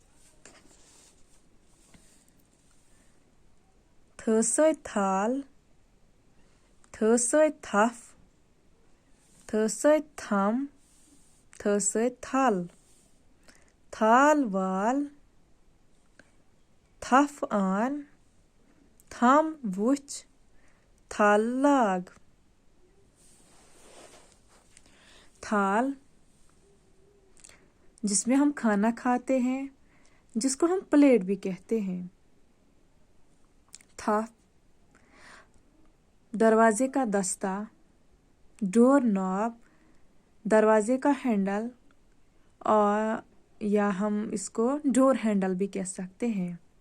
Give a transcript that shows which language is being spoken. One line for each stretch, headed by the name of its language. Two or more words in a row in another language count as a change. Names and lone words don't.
Kashmiri: थ सत थाल, थ सत थफ, थ सत थम, थ सत थल, थाल वाल, थफ आन, थम वुच, थल लाग।
Hindi: थाल जिसमें हम खाना खाते हैं, जिसको हम प्लेट भी कहते हैं। थफ दरवाजे का दस्ता,
English: door knob,
Hindi: दरवाजे का हैंडल, और या हम इसको
English: door handle
Hindi: भी कह सकते हैं।